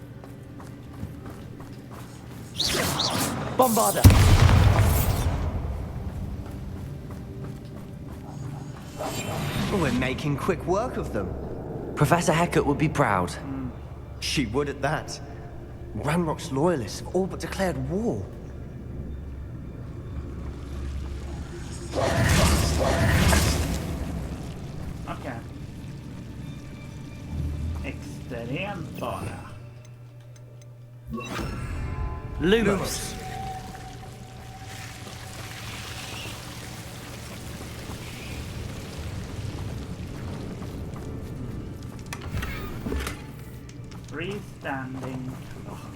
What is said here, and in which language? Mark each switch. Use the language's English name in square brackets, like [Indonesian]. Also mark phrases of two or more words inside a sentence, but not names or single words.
[English] Bombarda! We're making quick work of them. Professor Hecat would be proud. She would at that. Ranrock's loyalists have all but declared war. [Swedish] Okej. Extremt bara. [English] Lumos. Freestanding clock.